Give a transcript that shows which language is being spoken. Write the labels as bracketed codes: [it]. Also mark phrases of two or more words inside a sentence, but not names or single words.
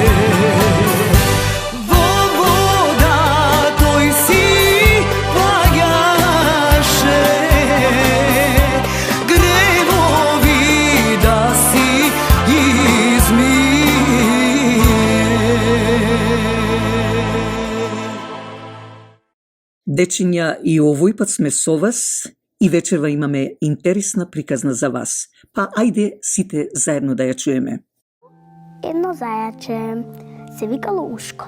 [mk] Вовода тој си пајаше, гревови да си измие. Дечиња, и овој пат сме со вас и вечерва имаме интересна приказна за вас. Па ајде сите заедно да ја чуеме. Едно зајаче се викало Ушко.